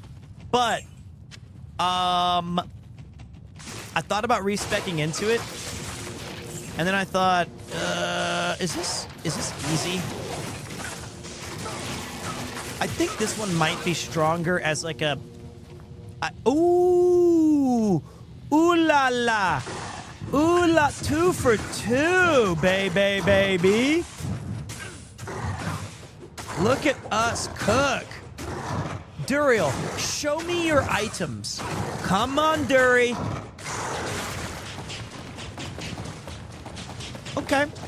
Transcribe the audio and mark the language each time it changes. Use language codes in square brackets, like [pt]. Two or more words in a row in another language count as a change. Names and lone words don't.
[en] But, I thought about respecking into it. And then I thought, is this easy? I think this one might be stronger as like a... ooh! Ooh la la! Ooh la, 2 for 2, baby. Look at us cook. Duriel, show me your items. Come on, Dury. Okay.